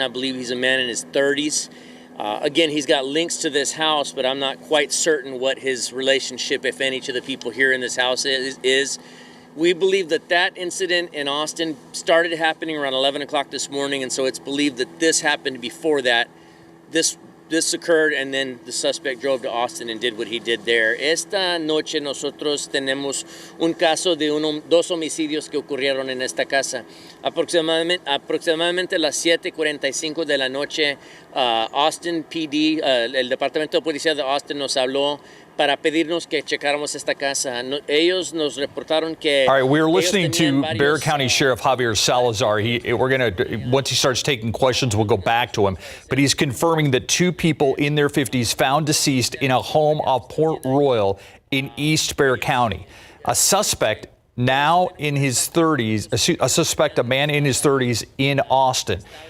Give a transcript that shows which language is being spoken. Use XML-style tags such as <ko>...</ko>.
<en>I believe he's a man in his 30s. Again, he's got links to this house, but I'm not quite certain what his relationship, if any, to the people here in this house is. We believe that that incident in Austin started happening around 11 o'clock this morning, and so it's believed that this happened before that. This occurred, and then the suspect drove to Austin and did what he did there.</en> <es>Esta noche nosotros tenemos un caso de 2 homicidios que ocurrieron en esta casa. Aproximadamente las 7:45 de la noche, Austin PD, el Departamento de Policía de Austin nos habló para pedirnos que checáramos esta casa. Ellos nos reportaron que...</es> <en>All right, we're listening to Bexar County Sheriff Javier Salazar. We're going to, once he starts taking questions, we'll go back to him. But he's confirming that 2 people in their 50s found deceased in a home off Port Royal in East Bexar County. A suspect now in his 30s, a man in his 30s in Austin.</en>